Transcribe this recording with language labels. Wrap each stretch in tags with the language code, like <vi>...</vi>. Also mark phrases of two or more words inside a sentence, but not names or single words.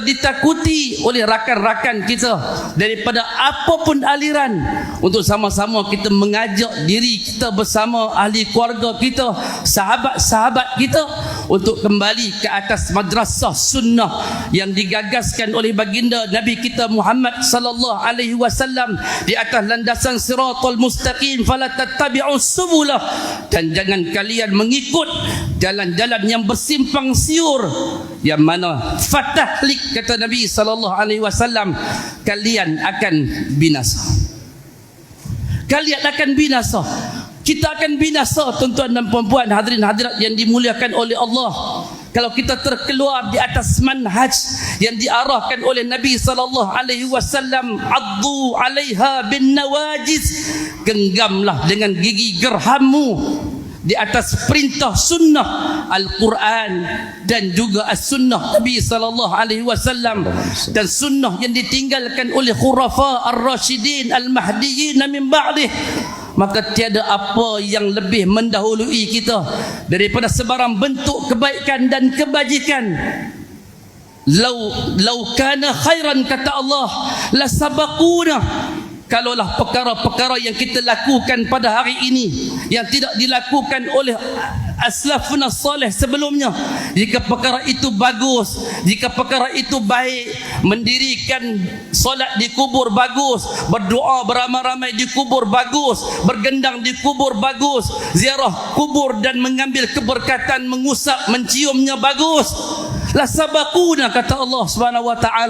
<ms>ditakuti oleh rakan-rakan kita daripada apapun aliran, untuk sama-sama kita mengajak diri kita bersama ahli keluarga kita, sahabat-sahabat kita, untuk kembali ke atas madrasah sunnah yang digagaskan oleh baginda Nabi kita Muhammad</ms> <ar>صلى الله عليه وسلم,</ar> <ms>di atas landasan</ms> <ar>الصراط المستقيم, فلا تتبعوا السبل,</ar> <ms>dan jangan kalian mengikut jalan-jalan yang bersimpang siur, yang mana fatahlik, kata Nabi</ms> <ar>صلى الله عليه وسلم,</ar> <ms>kalian akan binasa. Kalian akan binasa. Kita akan binasa, tuan-tuan dan puan-puan, hadirin hadirat yang dimuliakan oleh Allah, kalau kita terkeluar di atas manhaj yang diarahkan oleh Nabi</ms> <ar>صلى الله عليه وسلم. عضوا عليها بالنواجذ,</ar> <ms>genggamlah dengan gigi gerhammu di atas perintah sunnah Al-Quran dan juga as-sunnah Nabi</ms> <ar>صلى الله عليه وسلم,</ar> <ms>dan sunnah yang ditinggalkan oleh</ms> <ar>الخلفاء الراشدين المهديين من بعده.</ar> <ms>Maka tiada apa yang lebih mendahului kita daripada sebarang bentuk kebaikan dan kebajikan.</ms> <ar>لو كان خيرا, kata Allah, لا سبقونا.</ar> <ms>Kalaulah perkara-perkara yang kita lakukan pada hari ini yang tidak dilakukan oleh</ms> <ar>أسلافنا الصالح</ar> <ms>sebelumnya, jika perkara itu bagus, jika perkara itu baik, mendirikan solat di kubur bagus, berdoa beramai-ramai di kubur bagus, bergendang di kubur bagus, ziarah kubur dan mengambil keberkatan, mengusap, menciumnya bagus,</ms> <ar>لا سبقونا,</ar> <ms>kata Allah</ms> <ar>سبحانه وتعالى.</ar>